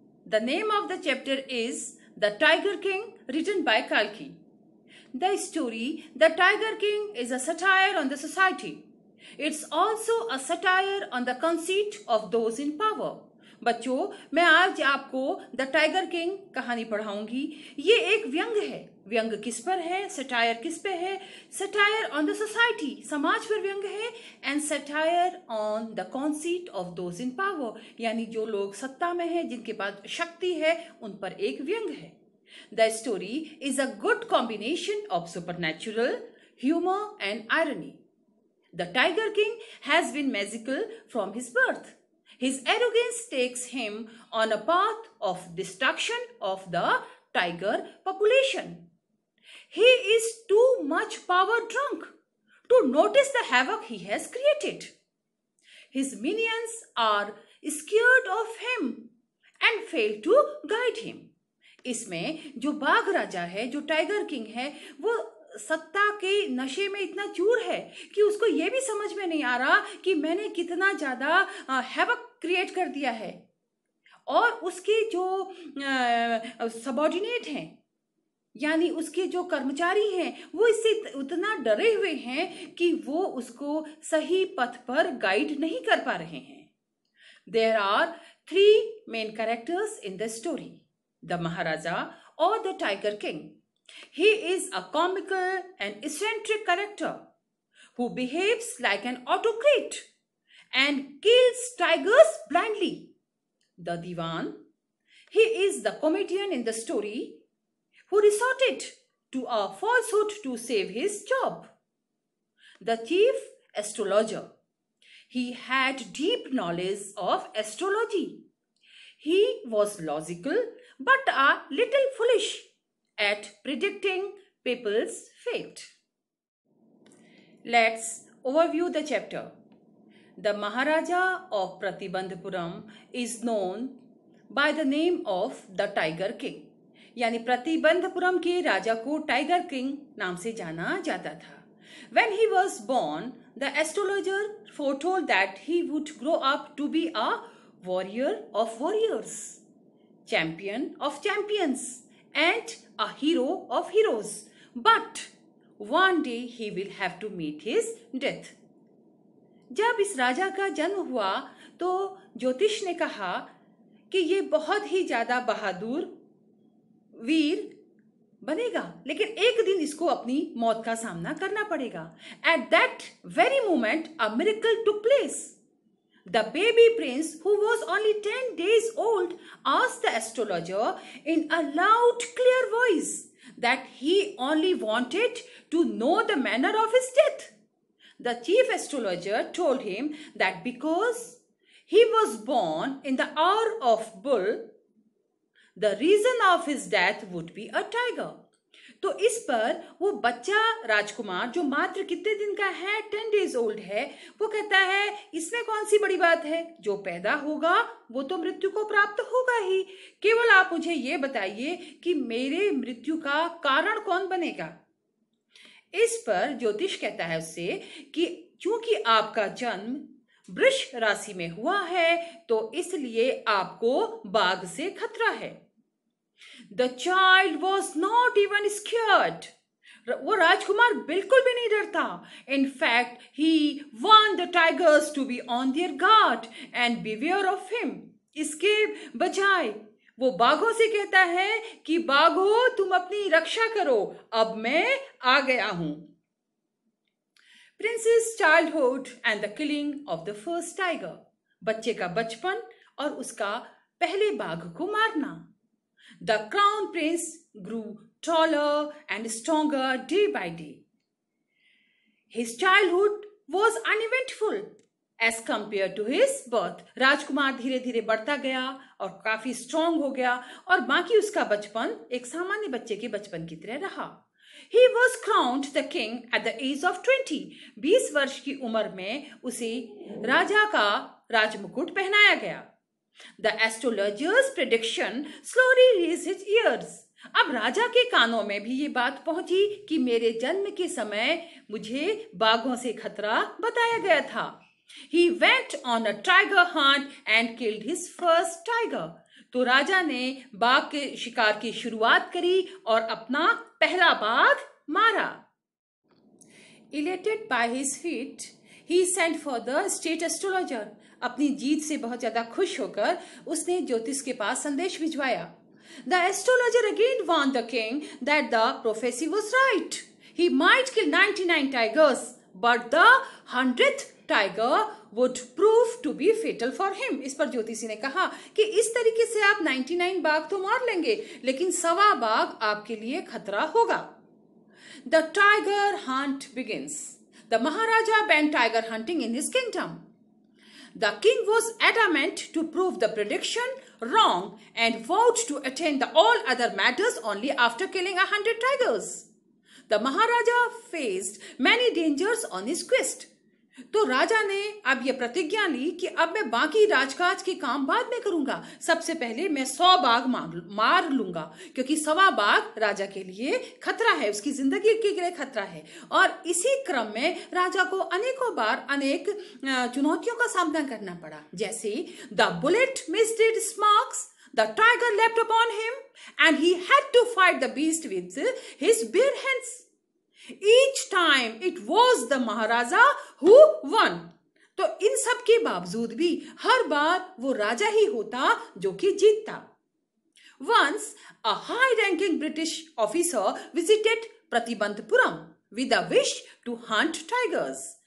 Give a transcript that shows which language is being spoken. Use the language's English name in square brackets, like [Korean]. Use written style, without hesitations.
[English] The name of the chapter is The Tiger King, written by Kalki. The story The Tiger King is a satire on the society. It's also a satire on the conceit of those in power. [Hindi] बच्चों, मैं आज आपको the tiger king कहानी पढ़ाऊंगी। ये एक व्यंग है। व्यंग किस पर है? सटायर किस पे है? [English] satire on the society, [Hindi] समाज पर व्यंग है। [English] and satire on the conceit of those in power, [Hindi] यानी जो लोग सत्ता में है, जिनके पास शक्ति है, उन पर एक व्यंग है। [English] The story is a good combination of supernatural humour and irony. The tiger king has been magical from his birth. His arrogance takes him on a path of destruction of the tiger population. He is too much power drunk to notice the havoc he has created. His minions are scared of him and fail to guide him. [Hindi] इसमें जो बाघ राजा है, जो tiger king है, वो सत्ता के नशे में इतना चूर है कि उसको ये भी समझ में नहीं आ रहा कि मैंने कितना ज्यादा हैवक क्रिएट कर दिया है। और उसके जो सबऑर्डिनेट हैं, यानी उसके जो कर्मचारी हैं, वो इससे उतना डरे हुए हैं कि वो उसको सही पथ पर गाइड नहीं कर पा रहे हैं। [English] There are 3 main characters in the story, the Maharaja और the tiger king. He is a comical and eccentric character who behaves like an autocrat and kills tigers blindly. The Diwan, he is the comedian in the story who resorted to a falsehood to save his job. The chief astrologer, he had deep knowledge of astrology. He was logical but a little foolish at predicting people's fate. Let's overview the chapter. The Maharaja of Pratibandhapuram is known by the name of the Tiger King. [Hindi] यानी प्रतिबंधपुरम के राजा को tiger king नाम से जाना जाता था. [English] When he was born, the astrologer foretold that he would grow up to be a warrior of warriors, champion of champions, and a hero of heroes. But one day he will have to meet his death. [Hindi] जब इस राजा का जन्म हुआ तो ज्योतिष ने कहा कि ये बहुत ही ज्यादा बहादुर वीर बनेगा, लेकिन एक दिन इसको अपनी मौत का सामना करना पड़ेगा. [English] At that very moment a miracle took place. The baby prince, who was only 10 days old, asked the astrologer in a loud, clear voice that he only wanted to know the manner of his death. The chief astrologer told him that because he was born in the hour of bull, the reason of his death would be a tiger. [Hindi] तो इस पर वो बच्चा राजकुमार जो मात्र कितने दिन का है, [English] 10 days old [Hindi] है, वो कहता है इसमें कौन सी बड़ी बात है, जो पैदा होगा वो तो मृत्यु को प्राप्त होगा ही, केवल आप मुझे ये बताइए कि मेरे मृत्यु का कारण कौन बनेगा. इस पर ज्योतिष कहता है उससे कि चूंकि आपका जन्म वृष राशि में हुआ है तो इसलिए आपको बाघ से खतरा है. [English] The child was not even scared. [Hindi] वो राजकुमार बिल्कुल भी नहीं डरता. [English] In fact, he warned the tigers to be on their guard and beware of him. [Hindi] इसके बजाय वो बाघों से कहता है कि बाघों तुम अपनी रक्षा करो, अब मैं आ गया हूं. [English] Prince's childhood and the killing of the first tiger. [Hindi] बच्चे का बचपन और उसका पहले बाघ को मारना. [English] The crown prince grew taller and stronger day by day. His childhood was uneventful as compared to his birth. [Hindi] राजकुमार धीरे धीरे बढ़ता गया और काफी स्ट्रॉन्ग हो गया और बाकी उसका बचपन एक सामान्य बच्चे के बचपन की तरह रहा. [English] He was crowned the king at the age of 20. [Hindi] 20 वर्ष की उम्र में उसे राजा का राजमुकुट पहनाया गया. [English] The astrologer's prediction slowly reached his ears. [Hindi] अब राजा के कानों में भी ये बात पहुंची कि मेरे जन्म के समय मुझे बाघों से खतरा बताया गया था। [English] He went on a tiger hunt and killed his first tiger. [Hindi] तो राजा ने बाघ के शिकार की शुरुआत करी और अपना पहला बाघ मारा। [English] Elated by his feat, he sent for the state astrologer. [Hindi] अपनी जीत से बहुत ज्यादा खुश होकर उसने ज्योतिष के पास संदेश भिजवाया। [English] The astrologer again warned the king that the prophecy was right. He might kill 99 tigers, but the 100th tiger would prove to be fatal for him. [Hindi] इस पर ज्योतिषी ने कहा कि इस तरीके से आप 99 बाघ तो मार लेंगे, लेकिन 100वां बाघ आपके लिए खतरा होगा। [English] The tiger hunt begins. The Maharaja banned tiger hunting in his kingdom. The king was adamant to prove the prediction wrong and vowed to attend all other matters only after killing 100 tigers. The Maharaja faced many dangers on his quest. [Hindi] तो राजा ने अब यह प्रतिज्ञा ली कि अब मैं बाकी राजकाज के काम बाद में करूंगा, सबसे पहले मैं 100 बाघ मार लूंगा, क्योंकि 100वां बाघ राजा के लिए खतरा है, उसकी जिंदगी के लिए खतरा है। और इसी क्रम में राजा को अनेकों बार अनेक चुनौतियों का सामना करना पड़ा, जैसे [English] The bullet missed its marks, the tiger leapt upon him and he had to fight the beast with his bare hands. Each time it was the Maharaja who won. [Hindi] तो इन सब के बावजूद भी हर बार वो राजा ही होता जो कि जीतता। [English] Once a high-ranking British officer visited Pratibandhapuram with a wish to hunt tigers.